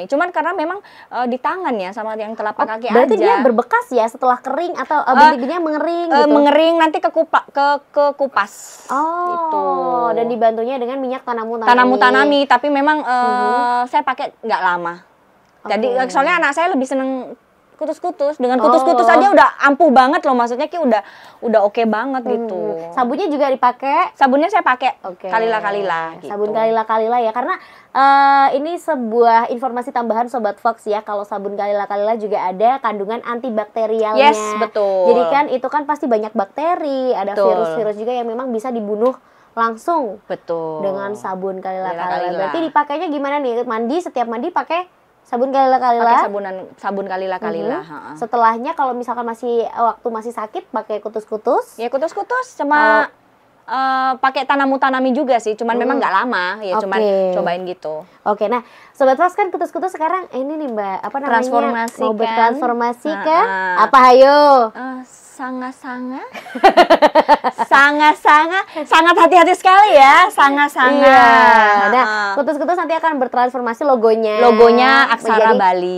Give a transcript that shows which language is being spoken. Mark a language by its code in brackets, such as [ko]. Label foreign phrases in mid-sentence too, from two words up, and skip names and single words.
[id] Cuman karena memang di tangan ya sama yang telapak kaki berarti aja. Berarti dia berbekas ya setelah kering atau bintik-bintiknya mengering gitu? Mengering nanti ke kupas. Oh. Itu. Dan dibantunya dengan minyak Tanamu Tanami. Tanamu Tanami, tapi memang saya pakai nggak lama. Jadi soalnya anak saya lebih seneng kutus-kutus. Dengan kutus-kutus aja udah ampuh banget loh, maksudnya Ki udah oke banget gitu. Sabunnya juga dipakai? Sabunnya saya pakai Kalila gitu. Sabun Kalila ya, karena ini sebuah informasi tambahan Sobat Fox ya, kalau sabun Kalila juga ada kandungan antibakterialnya. Yes, betul. Jadi kan itu kan pasti banyak bakteri, ada virus-virus juga yang memang bisa dibunuh langsung. Betul. Dengan sabun Kalila. Berarti dipakainya gimana nih? Setiap mandi pakai sabun Kalila. Pakai sabun Kalila. Setelahnya kalau misalkan waktu masih sakit pakai kutus-kutus. Ya kutus-kutus sama pakai Tanamu Tanami juga sih, cuman memang nggak lama ya, cuman cobain gitu. Oke, nah Sobat Fox kan kutus-kutus sekarang ini nih Mbak, apa namanya? Transformasi mau bertransformasi kan? Apa ayo? Sangat hati-hati sekali ya, sangat. Nah, kutus-kutus nanti akan bertransformasi logonya Aksara Bali.